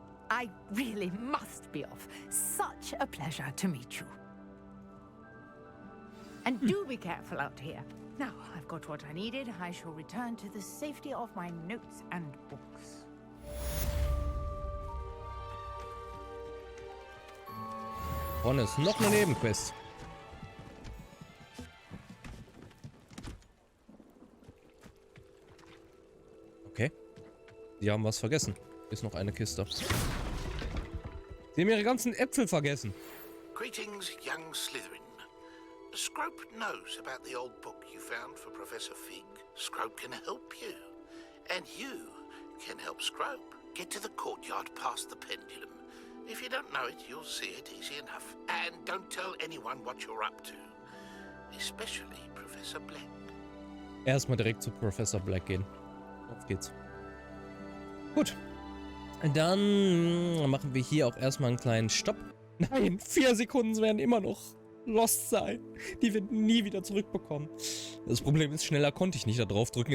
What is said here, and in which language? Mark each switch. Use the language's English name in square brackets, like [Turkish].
[English] I really must be off. Such a pleasure to meet you. And do be careful out here. Now, I've got what I needed. I shall return to the safety of my notes and books. [German] Vorne ist noch eine Nebenquest. Okay. Sie haben was vergessen. Hier ist noch eine Kiste. Sie haben ihre ganzen Äpfel vergessen. [English] Greetings, young Slytherin. Scrope knows about the old book you found for Professor Fig. Scrope can help you. And you can help Scrope get to the courtyard past the pendulum. If you don't know it, you'll see it easy enough. And don't tell anyone what you're up to. Especially Professor Black. [German] Erstmal direkt zu Professor Black gehen. Auf geht's. Gut. Dann machen wir hier auch erstmal einen kleinen Stopp. Nein, 4 Sekunden werden immer noch lost sein. Die wir nie wieder zurückbekommen. Das Problem ist, schneller konnte ich nicht da drauf drücken.